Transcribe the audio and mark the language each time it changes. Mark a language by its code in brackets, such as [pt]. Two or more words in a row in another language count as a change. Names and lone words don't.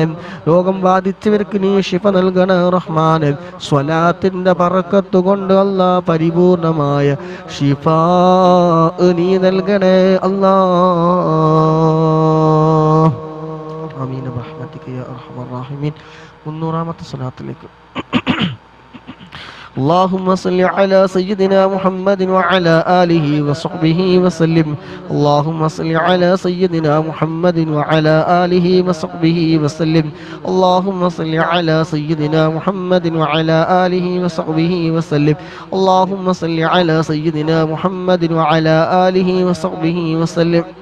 [ml] രോഗം ബാധിച്ചവർക്ക് നീ ശിഫ നൽകണേ റഹ്മാനെ. സ്വലാത്തിന്റെ ബറക്കത്ത് കൊണ്ട് അല്ലാഹ് പരിപൂർണമായ ശിഫ നീ നൽകണേ അല്ലാഹ്. [ar] آمين برحمتك يا أرحم الراحمين. [ml] 300ാമത്തെ സ്വലാത്തിലേക്ക്. [ar] اللهم صل على سيدنا محمد وعلى آله وصحبه وسلم اللهم صل على سيدنا محمد وعلى آله وصحبه وسلم اللهم صل على سيدنا محمد وعلى آله وصحبه وسلم اللهم صل على سيدنا محمد وعلى آله وصحبه وسلم